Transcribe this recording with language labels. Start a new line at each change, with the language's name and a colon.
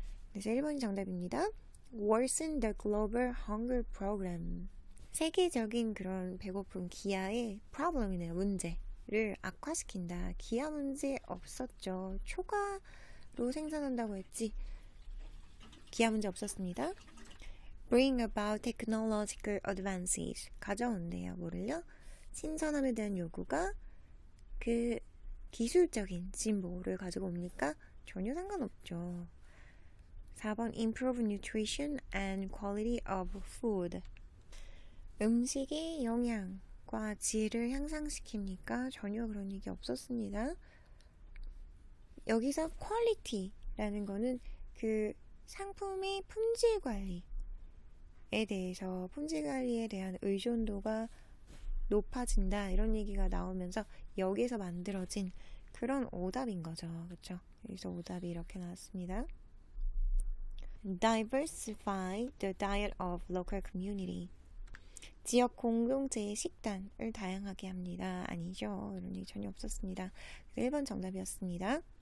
Korean: 그래서 1번이 정답입니다.
English: Worsen the global hunger program.
Korean: 세계적인 그런 배고픔 기아의 problem이네요. 문제를 악화시킨다. 기아 문제 없었죠. 초과로 생산한다고 했지. 기아 문제 없었습니다.
English: Bring about technological advances.
Korean: 가져온대요. 뭐를요? 신선함에 대한 요구가 그 기술적인 진보를 가지고 옵니까? 전혀 상관없죠.
English: 4번 Improve nutrition and quality of food.
Korean: 음식의 영양과 질을 향상시킵니까? 전혀 그런 얘기 없었습니다. 여기서 quality라는 거는 그 상품의 품질 관리에 대해서 품질 관리에 대한 의존도가 높아진다 이런 얘기가 나오면서 여기에서 만들어진 그런 오답인 거죠. 그렇죠? 여기서 오답이 이렇게 나왔습니다.
English: Diversify the diet of local community.
Korean: 지역 공동체의 식단을 다양하게 합니다. 아니죠. 이런 얘기 전혀 없었습니다. 1번 정답이었습니다.